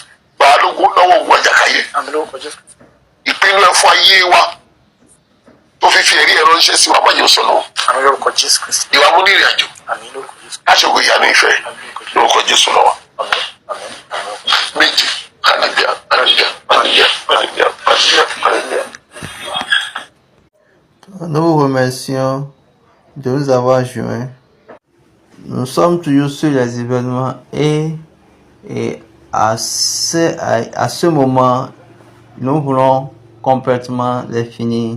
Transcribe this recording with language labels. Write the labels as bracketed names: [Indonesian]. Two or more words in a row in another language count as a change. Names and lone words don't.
[Yoruba] Gbà wá lọ́wọ́ ogun àjàkáyé. Àmín lórúkọ Jésù Kristi. Ìpinnu ẹ̀ fún ayé wa tó fi ẹ̀rí ẹ̀ ránṣẹ́ sí wa máyọ̀ sọ̀nà. Àmín lórúkọ Jésù Kristi. Ìwà mú ní ìrìn àjò. Àmín lórúkọ Jésù. Aṣọ́gun ìyanu ìfẹ́ lórúkọ Jésù lọ́wọ́. Àmín àmín àmín. Méjì. [English] Hallelujah, hallelujah, hallelujah, hallelujah, hallelujah, hallelujah. [French] Nous vous remercions de nous avoir joints. Nous sommes toujours sur les événements et à ce moment, nous voulons complètement les finir.